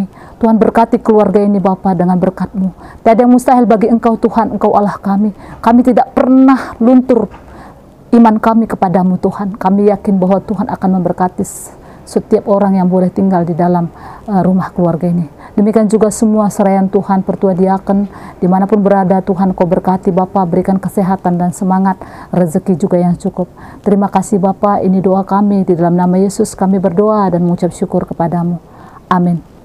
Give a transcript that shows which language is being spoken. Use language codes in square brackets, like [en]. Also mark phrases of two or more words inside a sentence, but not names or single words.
[id] Tuhan berkati keluarga ini Bapa dengan berkat-Mu. Tiada yang mustahil bagi Engkau Tuhan, Engkau Allah kami. Kami tidak pernah luntur iman kami kepadamu Tuhan. Kami yakin bahwa Tuhan akan memberkati setiap orang yang boleh tinggal di dalam rumah keluarga ini. Demikian juga semua seraian Tuhan, pertua diaken, dimanapun berada Tuhan Kau berkati Bapa, berikan kesehatan dan semangat, rezeki juga yang cukup. Terima kasih Bapa, ini doa kami, di dalam nama Yesus kami berdoa dan mengucap syukur kepadamu. Amin.